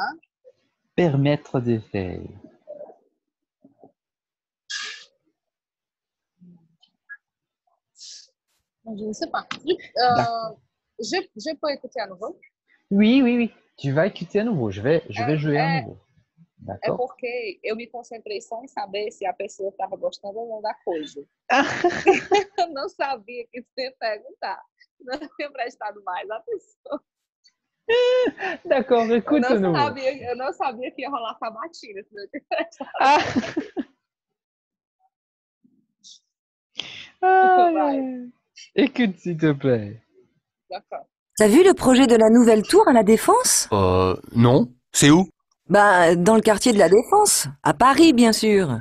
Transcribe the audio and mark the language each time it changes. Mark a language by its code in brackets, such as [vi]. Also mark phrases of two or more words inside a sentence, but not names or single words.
[fr] Permettre de faire. Je ne sais pas. Je peux écouter à nouveau? Oui, oui, oui. Tu vas écouter à nouveau. Je vais jouer à nouveau. [pt] É [fr] D'accord? [pt] porque eu me concentrei só em saber se a pessoa estava gostando ou não da coisa. Eu não sabia que você ia perguntar. Não tinha prestado mais atenção. [fr] D'accord, écoute à nouveau. [pt] Eu não sabia que ia rolar sabatina, senão eu tinha prestado. [fr] Écoute, s'il te plaît. D'accord. T'as vu le projet de la nouvelle tour à la Défense? Non. C'est où? Bah, dans le quartier de la Défense, à Paris, bien sûr.